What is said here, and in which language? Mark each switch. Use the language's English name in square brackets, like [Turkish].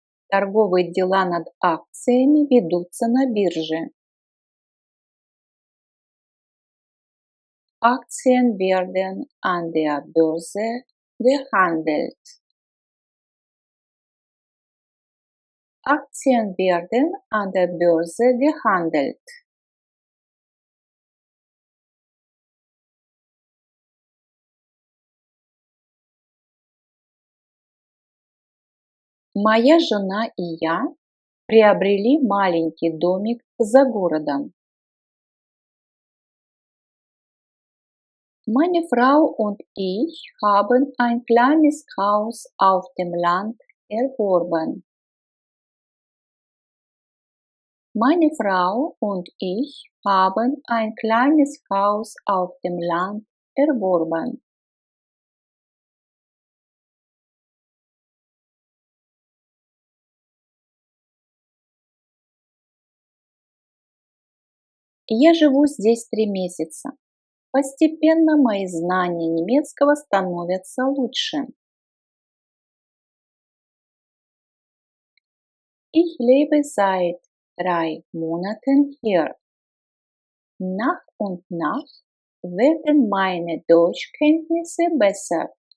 [Russian] Торговые дела над акциями ведутся на бирже. [German] Aktien werden an der Börse gehandelt. Aktien werden an der Börse gehandelt. [Russian] Моя жена и я приобрели маленький домик за городом. [German] Meine Frau und ich haben ein kleines Haus auf dem Land erworben. Meine Frau und ich haben ein kleines Haus auf dem Land erworben. [Russian] Я живу здесь 3 месяца. Постепенно мои знания немецкого становятся лучше. [German] Ich lebe seit 3 Monaten hier. Nach und nach werden meine Deutschkenntnisse besser.